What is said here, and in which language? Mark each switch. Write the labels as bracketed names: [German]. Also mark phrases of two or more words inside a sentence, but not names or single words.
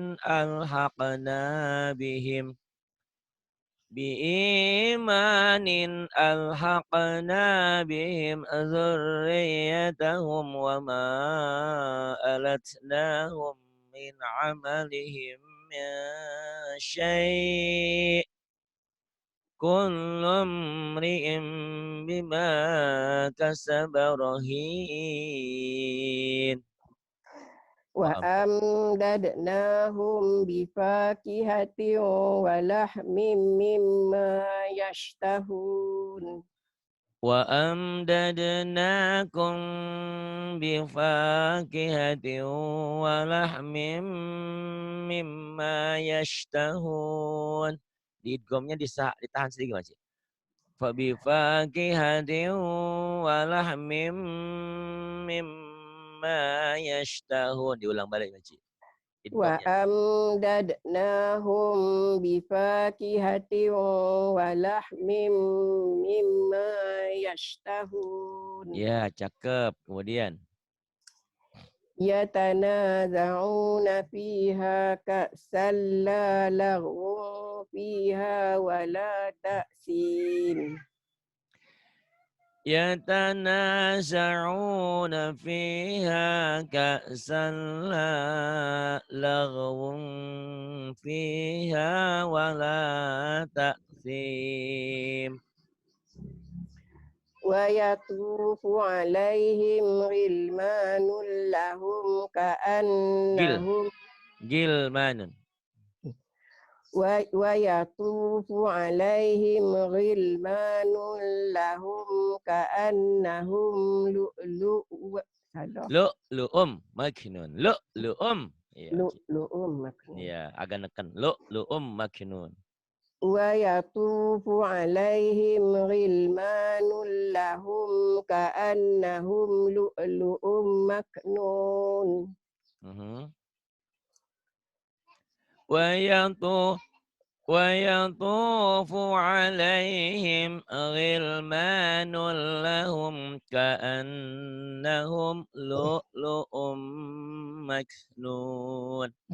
[Arabic] ألحقنا بهم ذريتهم وما ألتناهم من عملهم من شيء كل امرئ بما كسب رهين Wa وأمدد أمددناهم بفاكهة ولحم مما يشتهون. وأمددناكم بفاكهة ولحم مما يشتهون. [Indonesian] Di idghamnya ditahan sedikit Mas. [Arabic] فبفاكهة ولحم مما يشتهون. [Indonesian] Diulang balik Mas. [Arabic] Wa [Indonesian] Idghamnya. [Arabic] أمددناهم بفاكهة ولحم مما يشتهون. [Indonesian] Ya, cakep. Kemudian [Arabic] يتنازعون فيها كأسا لا لغو فيها ولا تأثيم. يتنازعون فيها كأسا لا لغو فيها ولا تأثيم ويطوف عليهم غلمان لهم Gil ka'annahum Gilmanun ويطوف عليهم غلمان لهم كأنهم لؤلؤ salah لؤلؤ مكنون لؤلؤ Ya, لؤلؤ مكنون. [Indonesian] ya agak neken [Arabic] لؤلؤ مكنون ويطوف عليهم غلمان لهم كأنهم لؤلؤ مكنون. ويطوف عليهم غلمان لهم كأنهم لؤلؤ مكنون